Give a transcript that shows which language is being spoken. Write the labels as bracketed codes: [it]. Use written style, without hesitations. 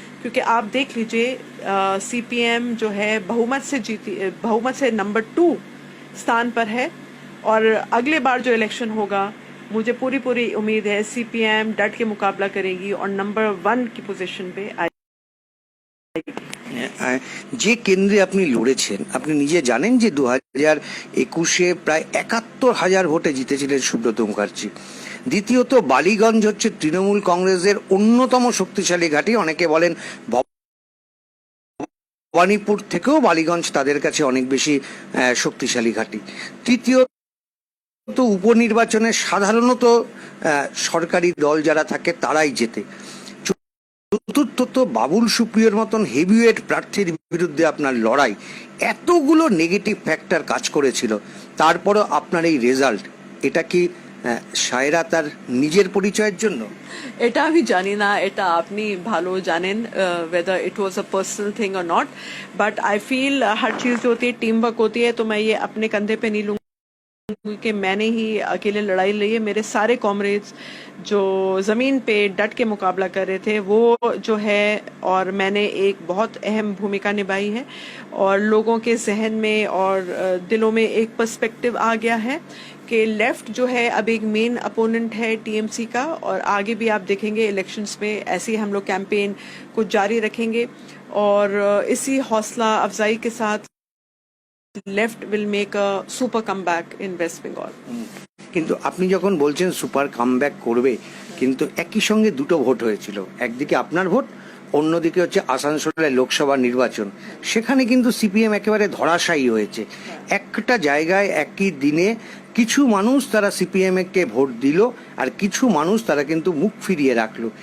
[hi] क्योंकि आप देख लीजिए सीपीएम जो है बहुमत से नंबर 2 स्थान पर है, और अगले बार जो इलेक्शन होगा मुझे पूरी उम्मीद है सीपीएम डट के मुकाबला करेगी और नंबर 1 की पोजीशन पे आएगी। [bn] যে কেন্দ্রে আপনি লড়েছেন, আপনি নিজে জানেন যে 2021-এ প্রায় 71,000 ভোটে জিতেছিলেন সুব্রত মুখার্জি। দ্বিতীয়ত, বালিগঞ্জ হচ্ছে তৃণমূল কংগ্রেসের অন্যতম শক্তিশালী ঘাঁটি। অনেকে বলেন ভবানীপুর থেকেও বালিগঞ্জ তাদের কাছে অনেক বেশি শক্তিশালী ঘাঁটি। তৃতীয়ত, উপনির্বাচনে সাধারণত সরকারি দল যারা থাকে তারাই জেতে। চতুর্থত, বাবুল সুপ্রিয়র মতন হেভিওয়েট প্রার্থীর বিরুদ্ধে আপনার লড়াই, এতগুলো নেগেটিভ ফ্যাক্টর কাজ করেছিল, তারপরও আপনার এই রেজাল্ট, এটা কি সায়রা তার নিজের পরিচয়ের জন্য? এটা আমি জানি না, এটা আপনি ভালো জানেন [en] whether it was a personal thing or not, but I feel [hi] हर चीज जो होती है टीम वर्क होती है, तो मैं ये अपने कंधे पे नहीं लूंगी कि मैंने ही अकेले लड़ाई लड़ी है। मेरे सारे कॉमरेड्स जो ज़मीन पे डट के मुकाबला कर रहे थे वो जो है, और मैंने एक बहुत अहम भूमिका निभाई है, और लोगों के जहन में और दिलों में एक पर्सपेक्टिव आ गया है कि लेफ्ट जो है अब एक मेन अपोनेंट है टीएमसी का, और आगे भी आप देखेंगे इलेक्शंस में ऐसे ही हम लोग कैंपेन को जारी रखेंगे, और इसी हौसला अफजाई के साथ [en] Left will make a super comeback in West Bengal. [bn] কিন্তু আপনি যখন বলছেন সুপার কামব্যাক করবে, কিন্তু একই সঙ্গে দুটো ভোট হয়েছিল, একদিকে আপনার ভোট, অন্যদিকে হচ্ছে আসানসোলের লোকসভা নির্বাচন। সেখানে কিন্তু সিপিএম একেবারে ধরাশায়ী হয়েছে। একটা জায়গায় একই দিনে কিছু মানুষ তারা সিপিএম কে ভোট দিল, আর কিছু মানুষ তারা কিন্তু মুখ ফিরিয়ে রাখলো।